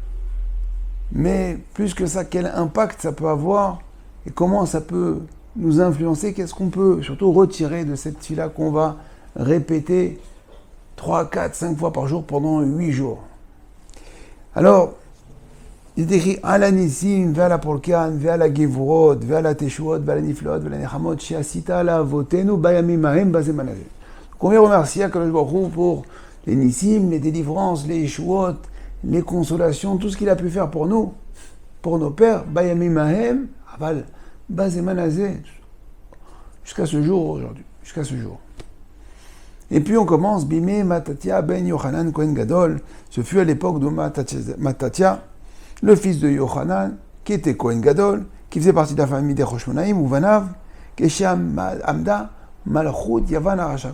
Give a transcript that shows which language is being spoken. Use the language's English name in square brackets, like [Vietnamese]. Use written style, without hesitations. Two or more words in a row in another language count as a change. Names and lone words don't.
[French] Mais plus que ça, quel impact ça peut avoir et comment ça peut nous influencer? Qu'est-ce qu'on peut surtout retirer de cette fila qu'on va répéter 3, 4, 5 fois par jour pendant 8 jours? [Hebrew] Alors, il est écrit על הנסים ועל הפורקן ועל הגבורות ועל התשועות ועל הנפלאות ועל הנחמות שעשית לאבותינו בימים ההם בזמן הזה. [French] Donc on vient remercier [Hebrew] הקדוש ברוך הוא [French] pour les Nissim, les délivrances, les Yeshuot, les consolations, tout ce qu'il a pu faire pour nous, pour nos pères, [Hebrew] בימים ההם אבל, בזמן הזה, [French] jusqu'à ce jour aujourd'hui, jusqu'à ce jour. Et puis on commence, [Hebrew] בימי מתתיהו בן יוחנן כהן גדול, [French] ce fut à l'époque de Matatia, le fils de Yochanan, qui était [Hebrew] כהן גדול, [French] qui faisait partie de la famille des Roshmonaïm, [Hebrew] ובניו כשעמדה מלכות יון הרשעה.